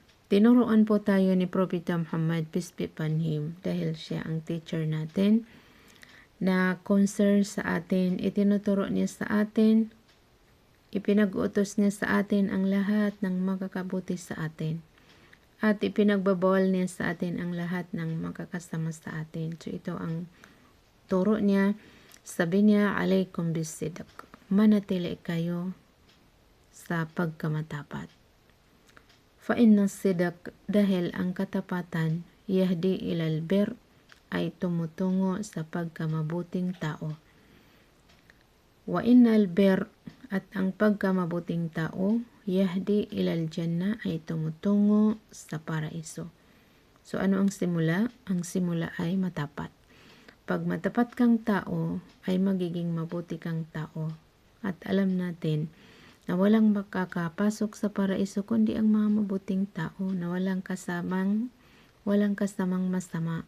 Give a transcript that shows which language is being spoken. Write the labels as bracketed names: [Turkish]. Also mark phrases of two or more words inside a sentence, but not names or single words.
[Filipino] Tinuruan po tayo ni Propeta Muhammad, [English] peace be upon him, [Filipino] dahil siya ang teacher natin, na concern sa atin. Itinuturo niya sa atin, ipinag-utos niya sa atin ang lahat ng makakabuti sa atin. At ipinagbabawal niya sa atin ang lahat ng makakasama sa atin. So ito ang turo niya. Sabi niya, [Arabic] عليكم بالصدق. [Filipino] Manatili kayo sa pagkamatapat. [Arabic] فإن الصدق, [Filipino] dahil ang katapatan, [Arabic] يهدي إلى البر, [Filipino] ay tumutungo sa pagkamabuting tao. [Arabic] وإن البر, [Filipino] at ang pagkamabuting tao, [Arabic] يهدي إلى الجنة, [Filipino] ay tumutungo sa paraiso. So ano ang simula? Ang simula ay matapat. Pag matapat kang tao, ay magiging mabuti kang tao. At alam natin na walang makakapasok sa paraiso kundi ang mga mabuting tao na walang kasamang masama.